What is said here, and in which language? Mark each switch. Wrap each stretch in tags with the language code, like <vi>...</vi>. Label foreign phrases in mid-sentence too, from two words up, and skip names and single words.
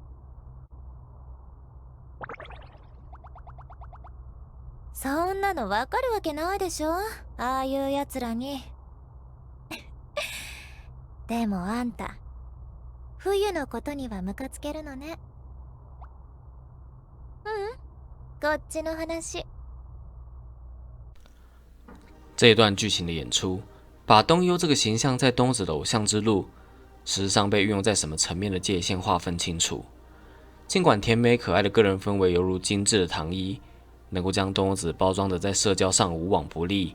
<ja>そんなのわかるわけないでしょ、ああいうやつらに。でもあんた、冬のことにはムカつけるのね。こっちの話。</ja> <zh>这一段剧情的演出，把东优这个形象在东优子的偶像之路，实际上被运用在什么层面的界限划分清楚。尽管甜美可爱的个人氛围犹如精致的糖衣， 能够将东优子包装的在社交上无往不利。</zh>